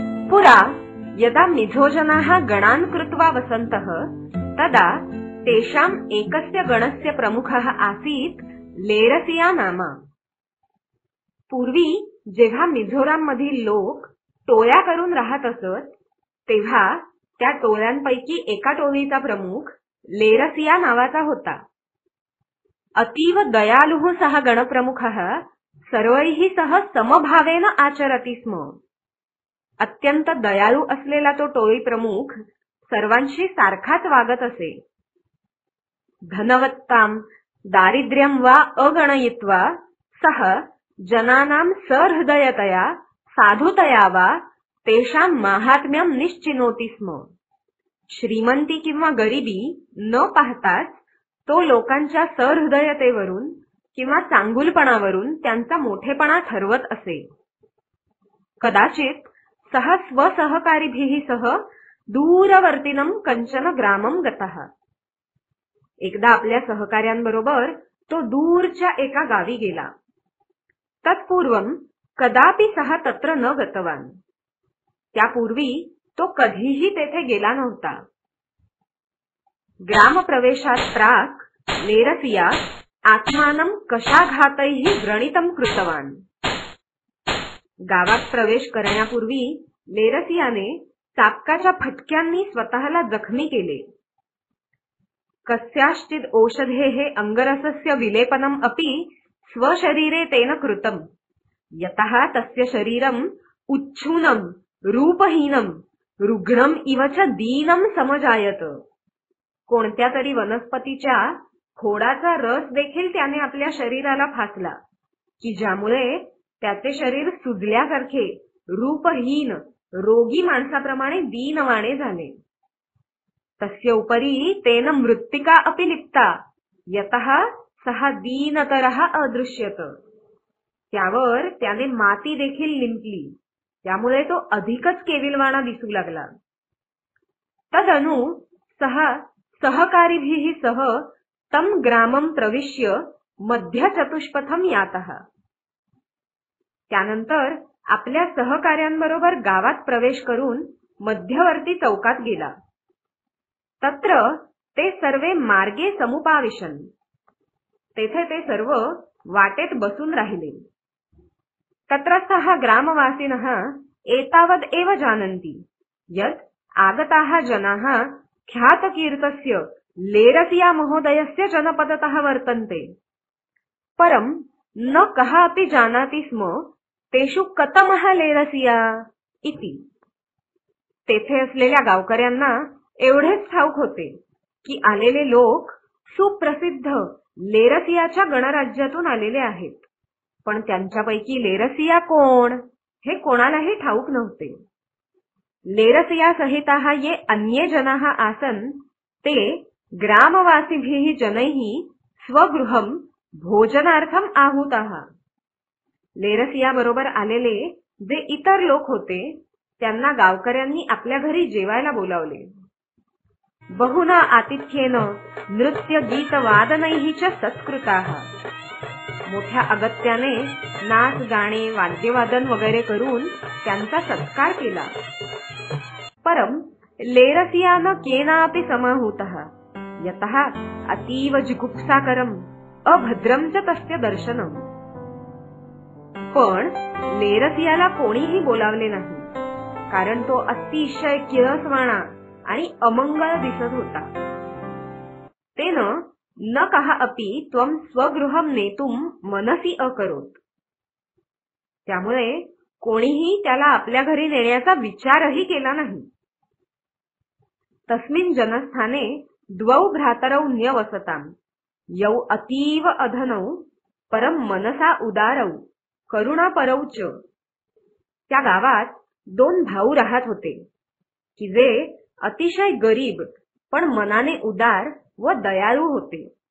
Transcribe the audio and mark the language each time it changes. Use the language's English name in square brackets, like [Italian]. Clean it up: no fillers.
[Sanskrit] पुरा यदा मिझोजनाः गणान् कृत्वा वसन्तः तदा तेषाम् एकस्य गणस्य प्रमुखः आसीत् लेरसिया नाम। [Marathi] पूर्वी जेव्हा मिझोराम मधील लोक टोळ्या करून राहत असत तेव्हा त्या टोळ्यांपैकी एका टोळीचा प्रमुख लेरसिया नावाचा होता। [Sanskrit] अतीव दयालुः सः गणप्रमुखः सर्वैः सह समभावेन आचरति स्म। [Marathi] अत्यंत दयाळू असलेला तो टोळी प्रमुख सर्वांशी सारखाच वागत असे। [Sanskrit] धनवत्तां दारिद्र्यं वा अगणयित्वा सः जनानां सहृदयतया साधुतया वा तेषां माहात्म्यं निश्चिनोति स्म। [Marathi] श्रीमंती किंवा गरिबी न पाहताच तो लोकांच्या सहृदयतेवरून किंवा चांगुलपणावरून त्यांचा मोठेपणा ठरवत असे। [Sanskrit] कदाचित सः स्वसहकारीभिः सह दूरवर्तिनं कंचन ग्रामं गतः। [Marathi] एकदा आपल्या सहकार्यांबरोबर तो दूरच्या एका गावी गेला। [Sanskrit] तत्पूर्वं कदापि सः तत्र न गतवान्। [Marathi] त्यापूर्वी तो कधीही तेथे गेला नव्हता। [Sanskrit] ग्रामप्रवेशात् प्राक् लेरसिया आत्मानं कशाघातैः व्रणितं कृतवान्। [Marathi] गावात प्रवेश करण्यापूर्वी लेरसियाने चाबकाच्या फटक्यांनी स्वतःला जखमी केले। [Sanskrit] कस्याश्चिद् औषधेः अंगरसस्य विलेपनम् अपि स्वशरीरे तेन कृतम् यतः तस्य शरीरम् उच्छूनं रूपहीनं रुग्णम् इव च दीनं समजायत। [Marathi] कोणत्या तरी वनस्पतीच्या खोडाचा रस देखील त्याने आपल्या शरीराला फासला की ज्यामुळे त्याचे शरीर सुजल्यासारखे रूपहीन रोगी माणसाप्रमाणे दीनवाणे झाले। [Sanskrit] तस्य उपरी तेन मृत्तिका अपि लिप्ता यतः सः दीनतरः अदृश्यत। [Marathi] त्यावर त्याने माती देखील लिंपली त्यामुळे तो अधिकच केविलवाणा दिसू लागला। [Sanskrit] तदनु सः सहकारीभिः सह तं ग्रामं प्रविश्य मध्यचतुष्पथं यातः। [Marathi] त्यानंतर आपल्या सहकार्यांबरोबर गावात प्रवेश करून मध्यवर्ती चौकात गेला। [Sanskrit] तत्र ते सर्वे मार्गे समुपाविशन्। [Marathi] तेथे ते सर्व वाटेत बसून राहिले। [Sanskrit] तत्रस्थः ग्रामवासिनः एतावद् एव जानन्ति यत् आगताः जनाः ख्यातकीर्तस्य लेरसिया महोदयस्य जनपदतः वर्तन्ते। परं न कः अपि जानाति स्म तेषु कतमः लेरसिया इति। [Marathi] तेथे असलेल्या गावकऱ्यांना एवढेच ठाऊक होते की आलेले लोक सुप्रसिद्ध लेरसियाच्या गणराज्यातून आलेले आहेत, पण त्यांच्यापैकी लेरसिया कोण हे कोणालाही ठाऊक नव्हते। [Sanskrit] लेरसिया सहिताः ये अन्ये जनाः आसन् ते ग्रामवासिभिः जनैः स्वगृहं भोजनार्थम् आहूताः। [Marathi] लेरसिया बरोबर आलेले जे इतर लोक होते त्यांना गावकऱ्यांनी आपल्या घरी जेवायला बोलावले। [Sanskrit] बहुना आतिथ्येन नृत्य गीत वादनैः च सत्कृताः। [Marathi] मोठ्या अगत्याने नाच गाणे वाद्यवादन वगैरे करून त्यांचा सत्कार केला। [Sanskrit] परं लेरसिया न केनापि समाहूतः यतः अतीव जिगुप्साकरम् अभद्रं च तस्य दर्शनम्। [Marathi] पण लेरसियाला कोणीही बोलावले नाही कारण तो अतिशय किळसवाणा आणि अमंगळ दिसत होता। [Sanskrit] तेन न कः अपि त्वं स्वगृहं नेतुं मनसि अकरोत्। [Marathi] त्यामुळे कोणीही त्याला आपल्या घरी नेण्याचा विचारही केला नाही। [Sanskrit] तस्मिन् जनस्थाने द्वौ भ्रातरौ न्यवसताम् यौ अतीव अधनौ परं मनसा उदारौ करुणापरौ च। [Marathi] त्या गावात दोन भाऊ राहत होते की जे अतिशय गरीब पण मनाने उदार व दयाळू होते।